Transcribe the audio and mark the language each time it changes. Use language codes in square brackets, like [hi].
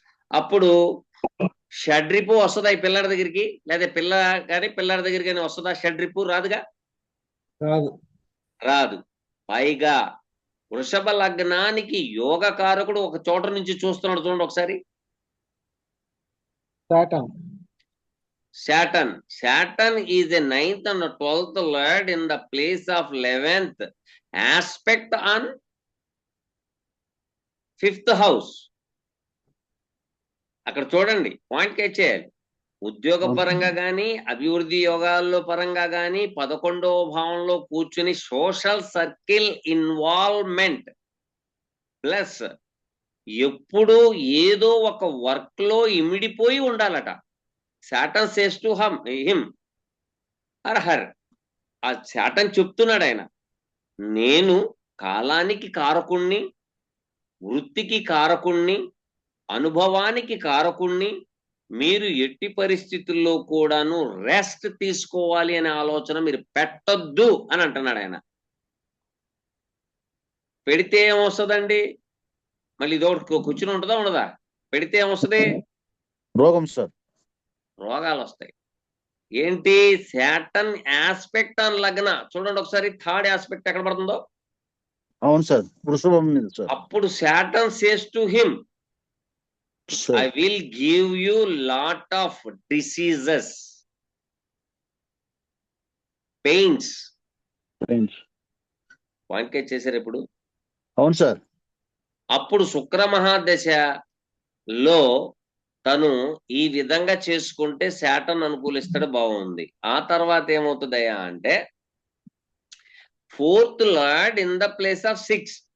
[te] అప్పుడు షడ్రిపు వస్తుందా ఈ పిల్లడి దగ్గరికి, లేదా పిల్లడి దగ్గరికి కానీ వస్తుందా షడ్రిపు? రాదుగా, రాదు. పైగా వృషభ లగ్నానికి యోగకారకుడు ఒక చోట నుంచి చూస్తున్నాడు చూడండి ఒకసారి. [en] Saturn is a 9th and 12th lord in the place of 11th aspect on 5th house. [te] అక్కడ చూడండి, పాయింట్ క్యాచ్ చేయాలి. ఉద్యోగ పరంగా కానీ అభివృద్ధి యోగాల్లో పరంగా కానీ 11వ భావంలో కూర్చుని సోషల్ సర్కిల్ ఇన్వాల్వ్మెంట్ ప్లస్ ఎప్పుడు ఏదో ఒక వర్క్ లో ఇమిడిపోయి ఉండాలట. [en] Saturn says to him or her, [te] ఆ Saturn చెప్తున్నాడు ఆయన, నేను కాలానికి కారకుణ్ణి, వృత్తికి కారకుణ్ణి, అనుభవానికి కారకుణ్ణి, మీరు ఎట్టి పరిస్థితుల్లో కూడాను రెస్ట్ తీసుకోవాలి అనే ఆలోచన మీరు పెట్టొద్దు అని అంటున్నాడు ఆయన. పెడితే ఏమొస్తుందండి? మళ్ళీ ఇదొకటి కూర్చుని ఉంటుందా ఉండదా? పెడితే ఏమొస్తుంది? రోగం సార్. రోగాలు వస్తాయి. ఏంటి? [en] Saturn aspect on [te] లగ్న. చూడండి ఒకసారి, 3rd ఆస్పెక్ట్ ఎక్కడ పడుతుందో. అవును సార్, వృషభం మీద సార్. అప్పుడు [en] Saturn says to him, I will give you lot of diseases, pains. [te] Point Kate చేశారు ఇప్పుడు. అవును సార్. అప్పుడు శుక్ర మహాదశలో తను ఈ విధంగా చేసుకుంటే శాటర్న్ అనుకూలిస్తాడు, బాగుంది. ఆ తర్వాత ఏమవుతుందయ్యా అంటే [en] 4th lord in the place of 6.